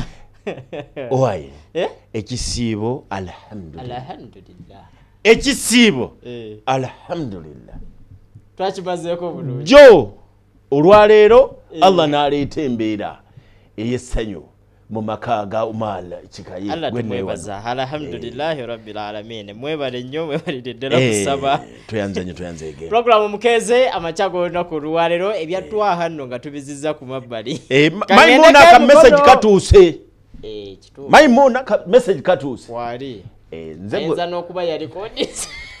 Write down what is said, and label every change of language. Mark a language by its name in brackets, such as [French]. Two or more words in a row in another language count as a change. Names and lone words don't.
[Ganda] owaye ekisiibo alhamdulillah ekisiibo alhamdulillah twakimazeeko bulungi jo olwaleero Allah n'aleeta embeera ey'essanyu mu maka ga Umar Kikaye Allah tumwebaza [Arabic] الحمد لله رب العالمين [Ganda] mwebale nnyo mwebalidde ddala kusaba tuyanze ege program mukeze amachago olunaku olwaleero ebyatwaha nno nga tubizizza ku mabbali Maimuna ka message katuuse Maimuna ka message katuuse wali nze n'okuba ya recordings